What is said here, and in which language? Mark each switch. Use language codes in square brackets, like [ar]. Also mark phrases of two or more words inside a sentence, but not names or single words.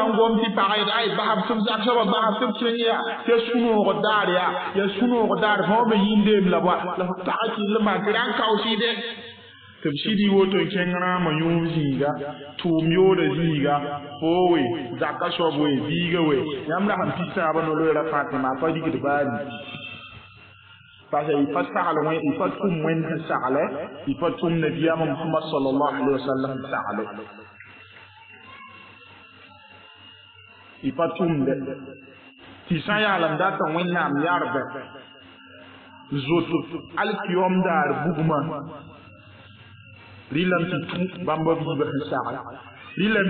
[mos] n gom tɩ pagd ay basb tɩ b zak soaba basb tɩ b kẽng yaa tɩ ya sũ-noog daar yaa ya sũ-noog daar fõ me yĩndeem la ba la f tag kɩll maan tɩ rãn kaoosɩde tɩ b sɩd y woto n kẽng rãamã yũub zĩiga tʋʋm yoolã zĩiga foowe zakã soab we biiga we yãmb la sẽn pis tãabã no-loeera Fatima a pa rikd baani [fr] parce que [mos] y pa sagl wẽ y pa tʋm wẽnd sẽn sagle y pa tʋm nabiyaamã Muhammad [ar] صلى الله عليه وسلم [mos] sẽn sagle y pa tʋmde tɩ sã n yaal n data wẽnnaam yarbɛ zoto alkiyom daar bugmã rɩlame tɩ tũ bãmba biibã sẽn sagla rɩlame